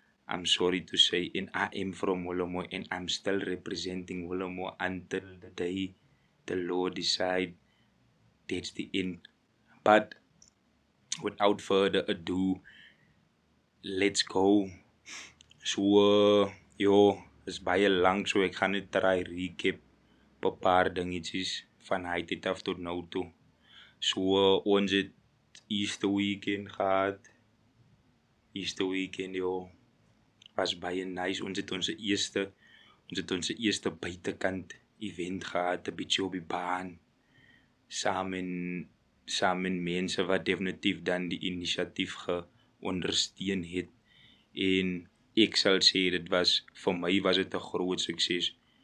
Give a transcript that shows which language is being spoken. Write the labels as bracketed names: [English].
[English] I'm sorry to say, and I am from Willemo, and I'm still representing Willemo until the day the Lord decide that's the end. But without further ado, let's go. [Afrikaans] So, is baie lang, so ek gaan net [English] try recap [Afrikaans] 'n paar dingetjies van hy tyd af tot nou toe. So, ons het Easter weekend gehad. Easter weekend, was baie nice. Ons het ons eerste buitekant event gehad, 'n bietjie op die baan. Saam met mense wat definitief dan die inisiatief geondersteun het. En ek sal sê vir my was dit 'n groot sukses.